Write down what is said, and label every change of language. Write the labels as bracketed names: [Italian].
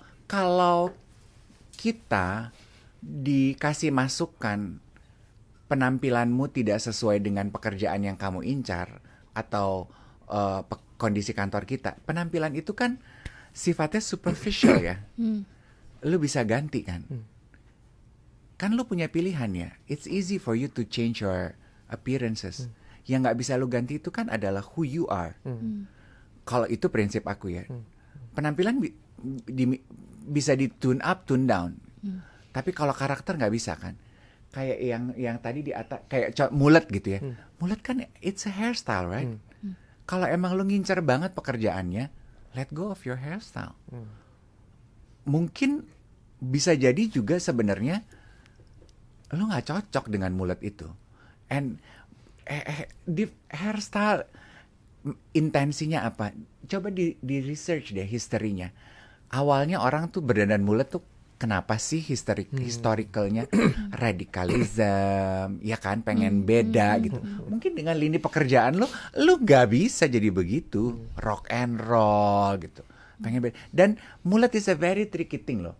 [Indonesian] Kalau kita dikasih masukan penampilanmu tidak sesuai dengan pekerjaan yang kamu incar atau kondisi kantor kita, penampilan itu kan sifatnya superficial ya. Lu bisa ganti kan? Kan lu punya pilihan ya. [English] It's easy for you to change your appearances. [Indonesian] Yang nggak bisa lu ganti itu kan adalah [English] who you are. [Indonesian] Kalau itu prinsip aku ya. Penampilan bisa di tune up, tune down. Tapi kalau karakter nggak bisa kan. Kayak yang tadi di atas, kayak mulet gitu ya. Mulet kan [English] it's a hairstyle, right? [Indonesian] Kalau emang lu ngincer banget pekerjaannya, [English] let go of your hairstyle. [Indonesian] Mungkin bisa jadi juga sebenarnya lu nggak cocok dengan mulet itu. And di hairstyle intensinya apa? Coba di research deh historinya. Awalnya orang tuh berdandan mulet tuh kenapa sih historicalnya radikalisme, ya kan, pengen beda gitu. Mungkin dengan lini pekerjaan lu nggak bisa jadi begitu, rock and roll gitu. Pengen beda. Dan mulet [English] is a very tricky thing [Indonesian] loh.